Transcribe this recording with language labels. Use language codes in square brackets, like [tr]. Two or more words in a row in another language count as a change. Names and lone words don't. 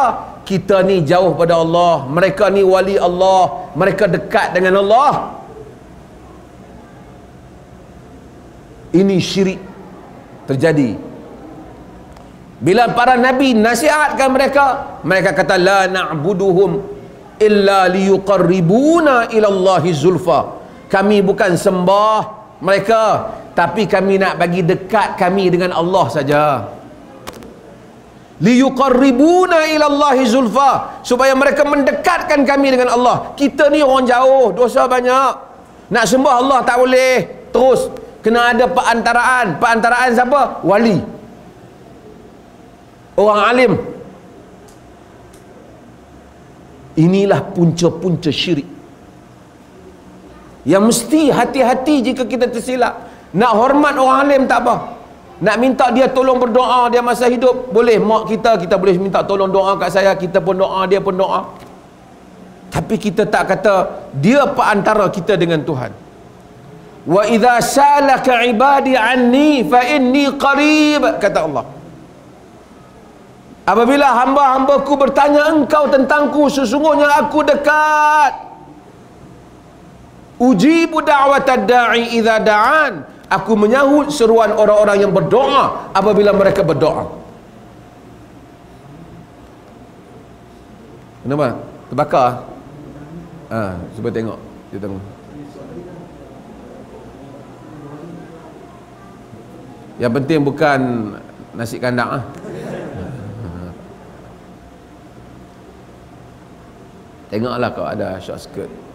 [ms] Kita ni jauh pada Allah, mereka ni wali Allah, mereka dekat dengan Allah. Ini syirik terjadi. Bila para nabi nasihatkan mereka, mereka kata [ar] لا نعبدهم إلا ليقربونا إلى الله زلفى. [ms] Kami bukan sembah mereka, tapi kami nak bagi dekat kami dengan Allah saja. [ar] ليقربونا إلى الله زلفى, [ms] supaya mereka mendekatkan kami dengan Allah. Kita ni orang jauh, dosa banyak, nak sembah Allah tak boleh. Terus kena ada perantaraan. Perantaraan siapa? Wali, orang alim. Inilah punca-punca syirik yang mesti hati-hati jika kita tersilap. Nak hormat orang alim tak apa, nak minta dia tolong berdoa dia masa hidup boleh. Mak kita boleh minta tolong doa kat saya, kita pun doa, dia pun doa. Tapi kita tak kata dia perantara kita dengan Tuhan. [ar] وإذا سألك عبادي عني فإني قريب, [ms] kata Allah. Apabila hamba-hambaku bertanya engkau tentangku, sesungguhnya aku dekat. [ar] أجيب دعوة الداع إذا دعان, [ms] aku menyahut seruan orang-orang yang berdoa apabila mereka berdoa. Kenapa? Terbakar? Cuba tengok. Kita tengok. Yang penting bukan nasi kandang Tengoklah kalau ada [en] short skirt.